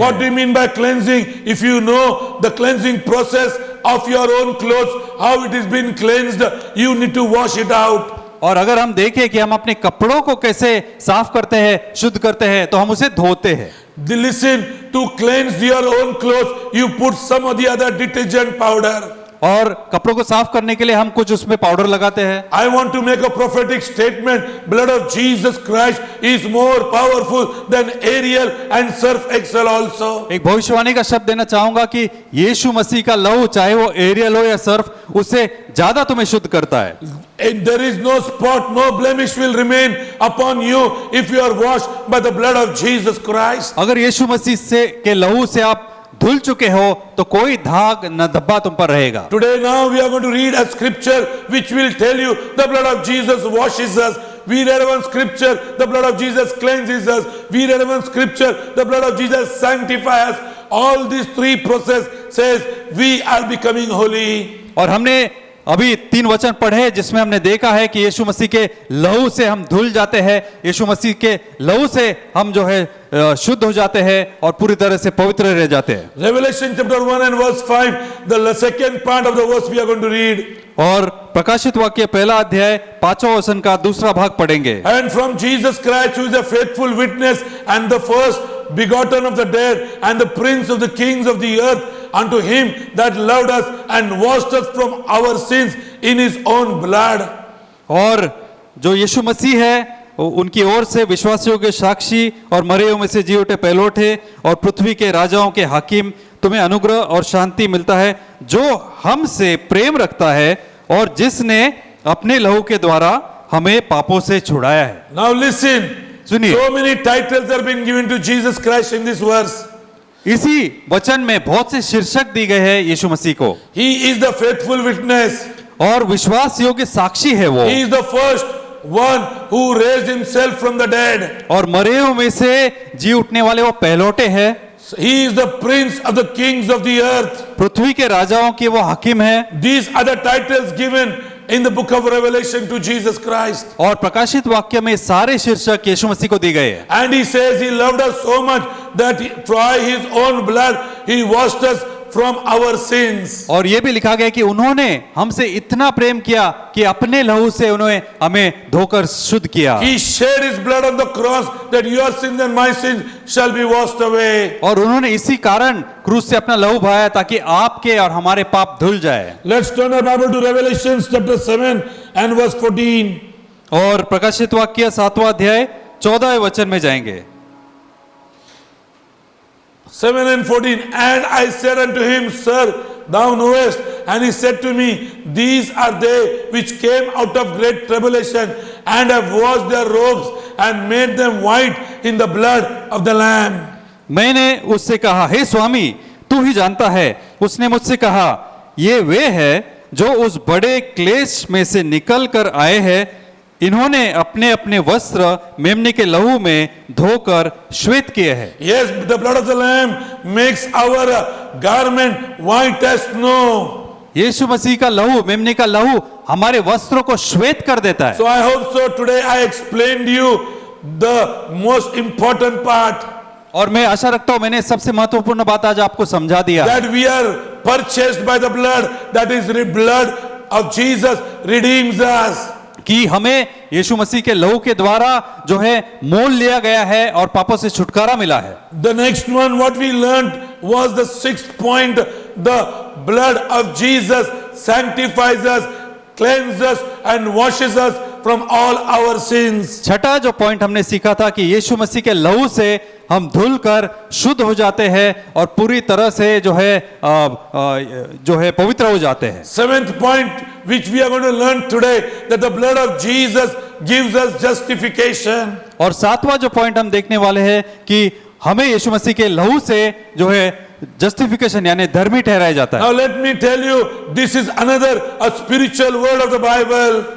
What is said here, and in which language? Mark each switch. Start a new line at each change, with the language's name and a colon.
English: What do you mean by cleansing? If you know the cleansing process of your own clothes, how it has been cleansed, you need to wash it out.
Hindi: और अगर हम देखें कि हम अपने कपड़ों को कैसे साफ करते हैं, शुद्ध करते हैं, तो हम उसे धोते हैं।
English: Listen, to cleanse your own clothes, you put some of the other detergent powder.
Hindi: और कपड़ों को साफ करने के लिए हम कुछ उसमें पाउडर लगाते हैं।
English: I want to make a prophetic statement. Blood of Jesus Christ is more powerful than Ariel and Surf Excel also.
Hindi: एक भविष्यवाणी का शब्द देना चाहूंगा कि यीशु मसीह का लहू, चाहे वो एरियल हो या सर्फ, उससे ज्यादा तुम्हें शुद्ध करता है।
English: And there is no spot, no blemish will remain upon you if you are washed by the blood of Jesus Christ.
Hindi: अगर यीशु मसीह से के लहू से आप धुल चुके हो तो कोई दाग न धब्बा तुम पर रहेगा।
English: Today now we are going to read a scripture which will tell you the blood of Jesus washes us. We read one scripture, the blood of Jesus cleanses us. We read one scripture, the blood of Jesus sanctifies us. All these three process says we are becoming holy.
Hindi: और हमने अभी 3 वचन पढ़े जिसमें हमने देखा है कि यीशु मसीह के लहू से हम धुल जाते हैं, यीशु मसीह के लहू से हम जो है शुद्ध हो जाते हैं और पूरी तरह से पवित्र रह जाते हैं।
English: Revelation chapter 1 and verse 5, the second part of the verse we are going to read.
Hindi: और प्रकाशित वाक्य पहला अध्याय 5वां वचन का दूसरा भाग पढ़ेंगे।
English: And from Jesus Christ, who is a faithful witness and the first begotten of the dead and the prince of the kings of the earth, unto him that loved us and washed us from our sins in his own blood.
Hindi: और जो यीशु मसीह है उनकी ओर से विश्वासियों के साक्षी और मरे हुए में से जी उठे पहलौठे और पृथ्वी के राजाओं के हाकिम, तुम्हें अनुग्रह और शांति मिलता है जो हमसे प्रेम रखता है और जिसने अपने लहू के द्वारा हमें पापों से छुड़ाया है।
English: Now listen,
Hindi: सुनिए।
English: so many titles are being given to Jesus Christ in this verse.
Hindi: इसी वचन में बहुत से शीर्षक दी गए हैं यीशु मसीह को।
English: He is the faithful witness.
Hindi: और विश्वास योग्य साक्षी है वो।
English: He is the first one who raised himself from the dead.
Hindi: और मरे हुए में से जी उठने वाले वो पहलौठे हैं।
English: He is the prince of the kings of the earth.
Hindi: पृथ्वी के राजाओं के वो हाकिम है।
English: These are the titles given in the book of Revelation to Jesus Christ.
Hindi: और प्रकाशित वाक्य में सारे शीर्षक यीशु मसीह को दी गए हैं।
English: And he says he loved us so much that by his own blood he washed us from our sins.
Hindi: और ये भी लिखा गया कि उन्होंने हमसे इतना प्रेम किया कि अपने लहू से उन्होंने हमें धोकर शुद्ध किया।
English: He shed his blood on the cross that your sins and my sins shall be washed away.
Hindi: और उन्होंने इसी कारण क्रूस से अपना लहू बहाया ताकि आपके और हमारे पाप धुल जाए।
English: Let's turn our Bible to Revelation chapter 7 and verse 14.
Hindi: और प्रकाशित वाक्य 7वां अध्याय 14वें वचन में जाएंगे।
English: 7 and 14. And I said unto him, Sir, thou knowest. And he said to me, These are they which came out of great tribulation and have washed their robes and made them white in the blood of the Lamb.
Hindi: मैंने उससे कहा, हे स्वामी, तू ही जानता है। उसने मुझसे कहा, ये वे हैं जो उस बड़े क्लेश में से निकल कर आए हैं। इन्होंने अपने अपने वस्त्र मेमने के लहू में धोकर श्वेत किए हैं।
English: Yes, the blood of the Lamb makes our garment white as snow.
Hindi: यीशु मसीह का लहू, मेमने का लहू हमारे वस्त्रों को श्वेत कर देता है।
English: So I hope so today I explained you the most important part.
Hindi: और मैं आशा रखता हूं मैंने सबसे महत्वपूर्ण बात आज आपको समझा दिया।
English: That we are purchased by the blood, that is the blood of Jesus redeems us.
Hindi: कि हमें यीशु मसीह के लहू के द्वारा जो है मोल लिया गया है और पापों से छुटकारा मिला है।
English: The next one what we learned was the 6th point. The blood of Jesus sanctifies us, cleanses us and washes us from all our sins.
Hindi: छठा जो पॉइंट हमने सीखा था कि यीशु मसीह के लहू से हम धुल कर शुद्ध हो जाते हैं और पूरी तरह से जो है पवित्र हो जाते हैं।
English: 7th point which we are going to learn today, that the blood of Jesus gives us justification.
Hindi: और 7वां जो पॉइंट हम देखने वाले हैं कि हमें यीशु मसीह के लहू से जो है जस्टिफिकेशन यानी धर्मी ठहराया जाता है।
English: Now let me tell you, this is another a spiritual word of the Bible.